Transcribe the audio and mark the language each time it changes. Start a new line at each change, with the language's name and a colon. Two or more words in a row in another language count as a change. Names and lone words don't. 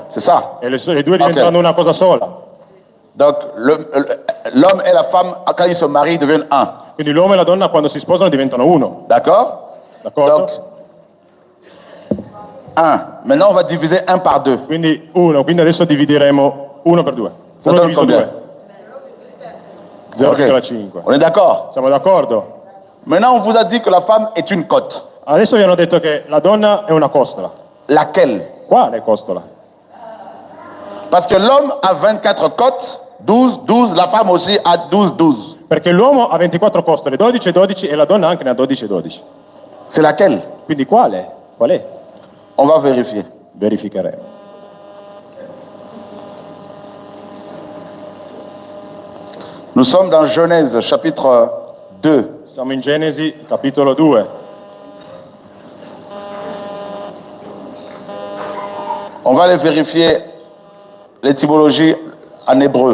French: C'est ça.
Italian: E le due diventeranno una cosa sola.
French: Donc l'homme et la femme, quand ils se marient, ils deviennent un.
Italian: Quindi l'uomo e la donna quando si sposano diventano uno.
French: D'accord?
Italian: D'accordo?
French: Donc 1. Maintenant, on va diviser 1 par 2.
Italian: Quindi 1. Quindi adesso divideremo 1 per 2.
French: Ça
Italian: 1
French: donne
Italian: diviso
French: combien? 2. 0,5. On est d'accord?
Italian: Siamo d'accordo?
French: Maintenant, on vous a dit que la femme est une cote.
Italian: Adesso vi hanno detto che la donna è una costola.
French: Laquelle?
Italian: Quale costola?
French: Parce que l'homme a 24 cotes, 12, 12, la femme aussi a 12, 12.
Italian: Perché l'uomo ha 24 costole, 12 e 12 e la donna anche ne ha 12 e 12.
French: C'est laquelle?
Italian: Quindi quale? Qual è?
French: On va vérifier.
Italian: Verificheremo.
French: Nous sommes dans Genèse, chapitre 2.
Italian: Siamo in Genesi, capitolo 2.
French: On va aller vérifier l'étymologie en hébreu.